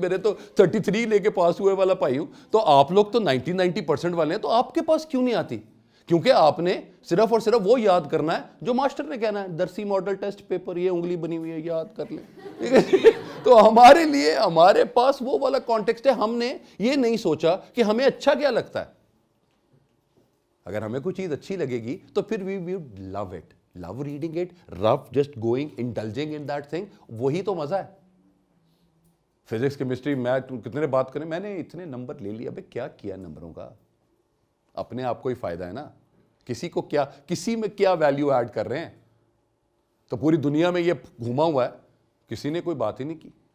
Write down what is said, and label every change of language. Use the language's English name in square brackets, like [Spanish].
[Urdu] میرے تو 33 لے کے پاس ہوئے والا پائی ہوں. تو آپ لوگ تو 90% والے ہیں, تو آپ کے پاس کیوں نہیں آتی؟ کیونکہ آپ نے صرف اور صرف وہ یاد کرنا ہے جو ماسٹر نے کہنا ہے. درسی ماڈل ٹیسٹ پیپر, یہ انگلی بنی ہوئی ہے, یاد کر لیں. تو ہمارے لیے, ہمارے پاس وہ والا کانٹیکسٹ ہے. ہم نے یہ نہیں سوچا کہ ہمیں اچھا کیا لگتا ہے. اگر ہمیں کوئی چیز اچھی لگے گی تو پھر [English] we would love it, love reading it, love just going, indulging in that thing. [Urdu] وہی تو مزہ ہے. فزکس, کیمسٹری, میتھ, کتنے بات کریں, میں نے اتنے نمبر لے لیے. ابے کیا کیا نمبروں کا؟ اپنے آپ کو ہی فائدہ ہے نا. کسی میں کیا ویلیو ایڈ کر رہے ہیں؟ تو پوری دنیا میں یہ گھوما ہوا ہے, کسی نے کوئی بات ہی نہیں کی.